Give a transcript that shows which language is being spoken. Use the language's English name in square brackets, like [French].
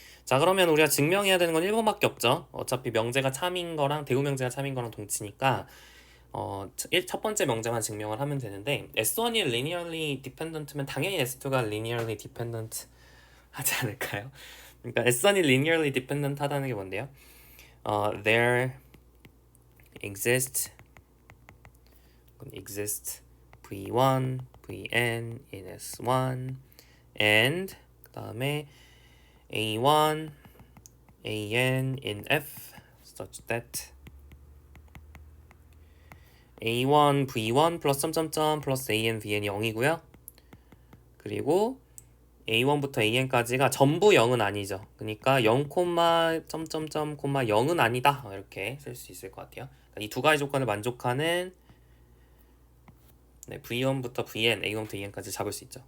[Korean] 자, 그러면 우리가 증명해야 되는 건 1번밖에 없죠. 어차피 명제가 참인 거랑 대우 명제가 참인 거랑 동치니까 첫 번째 명제만 증명을 하면 되는데 S1이 linearly dependent면 당연히 S2가 linearly dependent 하지 않을까요? 그러니까 S1이 linearly dependent 하다는 게 뭔데요? [English] There exist V1, Vn in S1 and [Korean] 그 다음에 [English] A1, An in F such that A1, V1 플러스 점점점 플러스 An, Vn이 0이고요. [Korean] 그리고 A1부터 An까지가 전부 0은 아니죠. 그러니까 0, 점점점, 0은 아니다. 이렇게 쓸 수 있을 것 같아요. 그러니까 이 두 가지 조건을 만족하는 V1부터 Vn, A1부터 An까지 잡을 수 있죠.